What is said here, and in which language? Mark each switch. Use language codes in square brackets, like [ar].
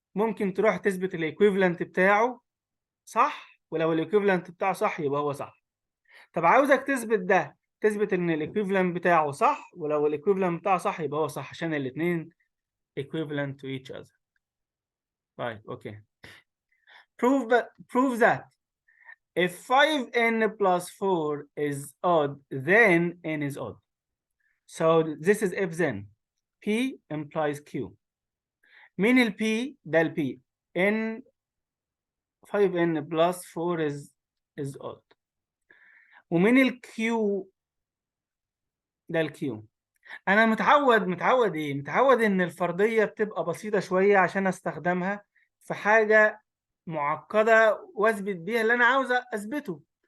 [ar] ممكن تروح تثبت الايكويفالنت بتاعه صح، ولو الايكويفالنت بتاعه صح يبقى هو صح. طب عاوزك تثبت ده، تثبت ان الايكويفالنت بتاعه صح، ولو الايكويفالنت بتاعه صح يبقى هو صح، عشان الاثنين equivalent to each other. طيب اوكي. [en] prove that if 5n plus 4 is odd, then n is odd. So this is if then. P implies Q. [ar] مين ال P؟ ده ال P. [en] n 5n plus 4 is odd. [ar] ومين ال Q؟ ده ال Q. أنا متعود إيه؟ متعود إن الفرضية بتبقى بسيطة شوية عشان أستخدمها في حاجة معقدة وأثبت بيها اللي أنا عاوز أثبته.